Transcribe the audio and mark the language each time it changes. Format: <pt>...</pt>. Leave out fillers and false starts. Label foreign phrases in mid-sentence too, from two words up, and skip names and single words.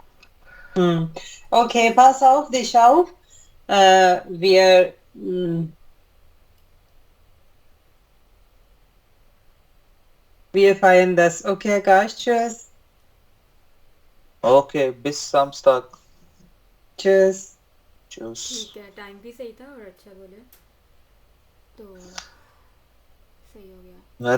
<de>Okay, pass auf dich auf. Wir feiern das. Okay, guys, tschüss. Okay, bis Samstag. Tschüss. Tschüss.</de> <hi>ठीक है टाइम भी सही था और अच्छा बोले तो सही हो गया</hi>